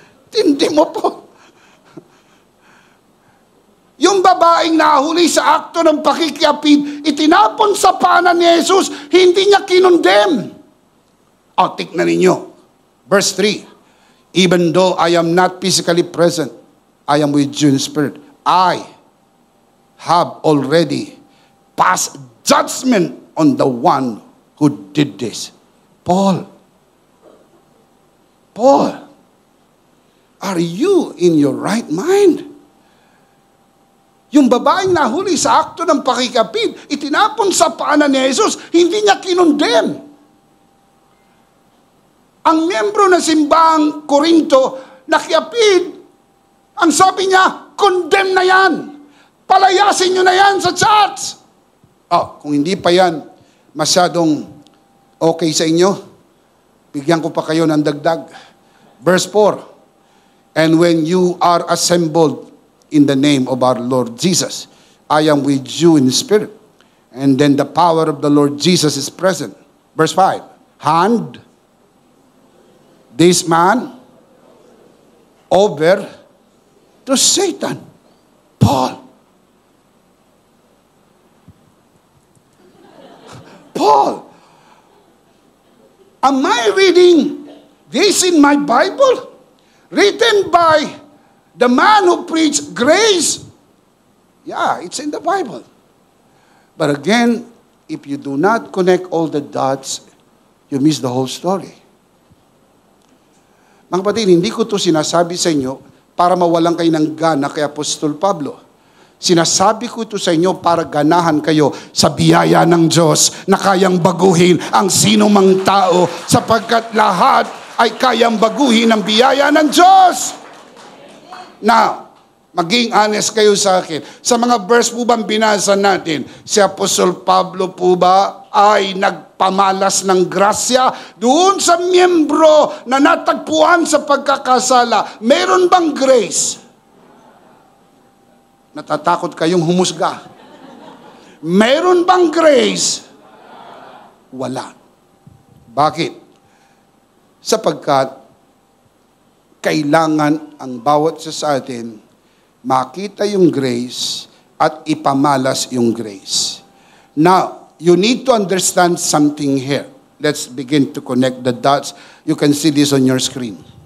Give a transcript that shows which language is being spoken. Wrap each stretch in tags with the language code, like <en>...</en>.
<tl>Tindi mo, Paul. Yung babaeng nahuli sa akto ng pakikiapid, itinapon sa paanan ni Jesus, hindi niya kinondem. Tignan ninyo.</tl> <en>Verse 3, even though I am not physically present, I am with you in spirit. I have already passed judgment on the one who did this. Paul, are you in your right mind?</en> <tl>Yung babaeng nahuli sa akto ng pakikapid, itinapon sa paanan ni Jesus, hindi niya kinondem. Ang miyembro ng simbahang Korinto, nakiapid, ang sabi niya, condemn na yan. Palayasin nyo na yan sa church. Kung hindi pa yan masyadong okay sa inyo, bigyan ko pa kayo ng dagdag.</tl> <en>Verse 4, and when you are assembled in the name of our Lord Jesus, I am with you in spirit. And then the power of the Lord Jesus is present. Verse 5, hand this man over to Satan. Paul, am I reading this in my Bible? Written by the man who preached grace? Yeah, it's in the Bible. But again, if you do not connect all the dots, you miss the whole story.</en> <tl>Mga kapatid, hindi ko to sinasabi sa inyo para mawalan kayo ng gana kay Apostol Pablo. Sinasabi ko ito sa inyo para ganahan kayo sa biyaya ng Diyos na kayang baguhin ang sino mang tao sapagkat lahat ay kayang baguhin ang biyaya ng Diyos. Now, maging honest kayo sa akin. Sa mga verse po bang binasa natin, si Apostol Pablo po ba ay nagpamalas ng grasya doon sa miyembro na natagpuan sa pagkakasala? Meron bang grace? Natatakot kayong humusga. Meron bang grace? Wala. Bakit? Sapagkat kailangan ang bawat isa sa atin makita yung grace at ipamalas yung grace.</tl> <en>Now, you need to understand something here. Let's begin to connect the dots. You can see this on your screen.</en>